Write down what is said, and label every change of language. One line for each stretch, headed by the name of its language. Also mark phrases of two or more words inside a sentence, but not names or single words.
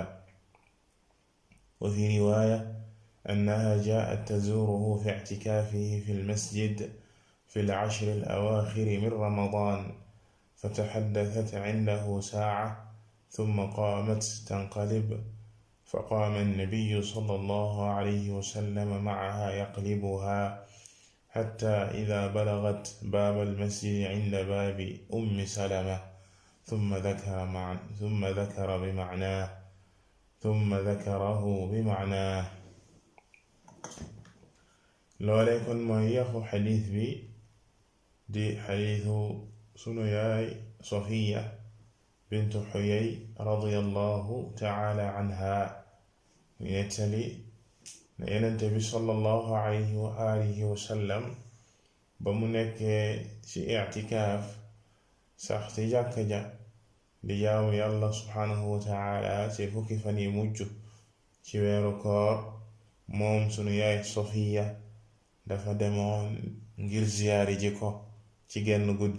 Arabic: وفي رواية أنها جاءت تزوره في اعتكافه في المسجد في العشر الأواخر من رمضان فتحدثت عنده ساعة ثم قامت تنقلب فقام النبي صلى الله عليه وسلم معها يقلبها حتى إذا بلغت باب المسجد عند باب أم سلمة ثم ذكره بمعناه.
Wolof: loolee kon mooy yaxu xadiis bi di xadiisu sunu yaay Safiya bintu Xuyay
Arabic: رضي الله تعالى
Wolof: anha mu nettali ne Yonent bi
Arabic: صلى الله عليه وعلى آله وسلم
Wolof: ba mu nekkee ci i'tikaaf sax ci jàkka ja di jaamu yàlla
Arabic: سبحانه وتعالى
Wolof: ci fukki fan yi mujj ci weeru koor, moom sunu yaay Safiya dafa demoon ngir ziyaari ji ko ci genn guddi.